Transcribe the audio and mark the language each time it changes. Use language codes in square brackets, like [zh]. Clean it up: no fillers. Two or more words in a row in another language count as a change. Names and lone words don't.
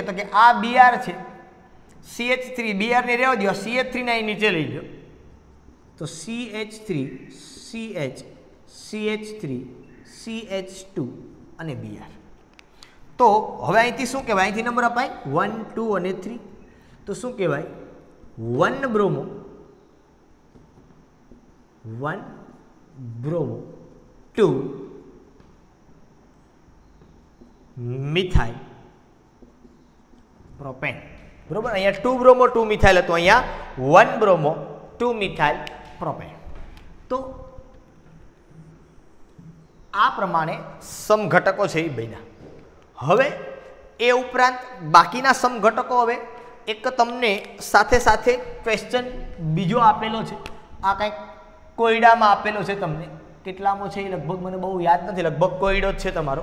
[gu] તો કે આ Br છે, CH3, Br ને રહેવા દો, CH3 ને અહીં નીચે લઈ લો, તો CH3 CH CH3 CH2 અને Br. તો હવે અહીંથી શું કહેવાય? અહીંથી નંબર અપાય 1 2 અને 3. તો શું કહેવાય? [en] 1-bromo 2-methyl પ્રોપેન. [gu] બરોબર, અહીંયા [en] 2-bromo 2-methyl [gu] હતું, અહીંયા [en] 1-bromo 2-methyl [gu] પ્રોપેન. તો આ પ્રમાણે સમઘટકો છે એ બન્યા. હવે એ ઉપરાંત બાકીના સમઘટકો, હવે એક તમને સાથે સાથે ક્વેશ્ચન બીજો આપેલો છે. આ કંઈક કોયડામાં આપેલો છે તમને, કેટલામો છે એ લગભગ મને બહુ યાદ નથી, લગભગ કોયડો જ છે તમારો.